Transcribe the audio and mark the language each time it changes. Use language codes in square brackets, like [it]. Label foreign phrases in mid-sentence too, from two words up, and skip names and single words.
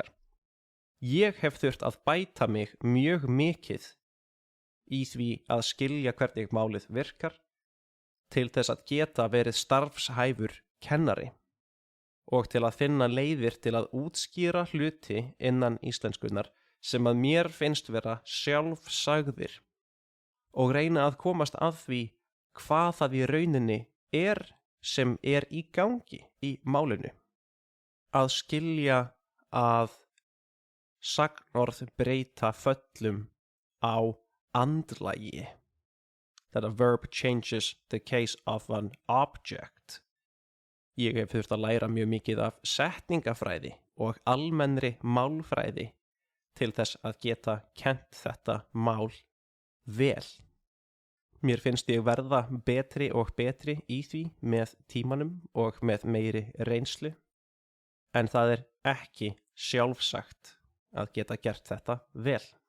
[is] Ég hef þurft að bæta mig mjög mikið í því að skilja hvernig málið virkar til þess að geta verið starfshæfur kennari og til að finna leiðir til að útskýra hluti innan íslenskunar sem að mér finnst vera sjálfsagðir og reyna að komast að því hvað það í rauninni er sem er í gangi í málinu. Að skilja að sagnorð breyta föllum á andlagi. [en] That a verb changes the case of an object. [is] Ég hef þurft að læra mjög mikið af setningafræði og almennri málfræði til þess að geta kennt þetta mál vel. Mér finnst ég verða betri og betri í því með tímanum og með meiri reynslu, en það er ekki sjálfsagt að geta gert þetta vel.